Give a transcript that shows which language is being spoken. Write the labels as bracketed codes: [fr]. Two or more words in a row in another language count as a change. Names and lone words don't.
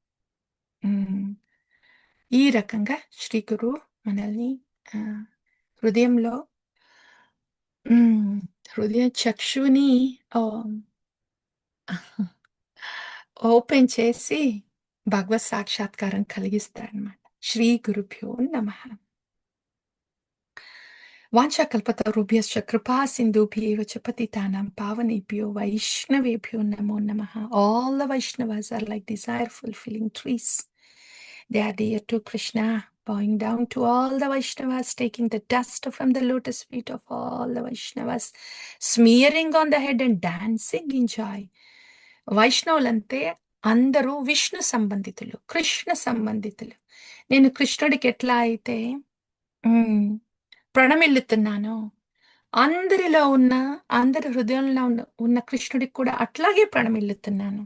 [te] ఈ రకంగా శ్రీ గురువు మనల్ని హృదయంలో హృదయ చక్షుని ఓపెన్ చేసి భగవత్ సాక్షాత్కారం కలిగిస్తాడనమాట. [sa] శ్రీ గురుభ్యో నమః. వాంఛాకల్పతరుభ్యశ్చ కృపా సింధుభ్యేవ చ పతితానాం పావనేభ్యో వైష్ణవేభ్యో నమో నమః. [en] All the Vaishnavas are like desire fulfilling trees. They are dear to Krishna, bowing down to all the Vaishnavas, taking the dust from the lotus feet of all the Vaishnavas, smearing on the head and dancing in joy. [te] వైష్ణవులంటే అందరూ విష్ణు సంబంధితులు, కృష్ణ సంబంధితులు. నేను కృష్ణుడికి ఎట్లా అయితే హ్మ్, ప్రణమిల్లుతున్నానో, అందరిలో ఉన్న, అందరి హృదయంలో ఉన్న కృష్ణుడికి కూడా అట్లాగే ప్రణమిల్లుతున్నాను.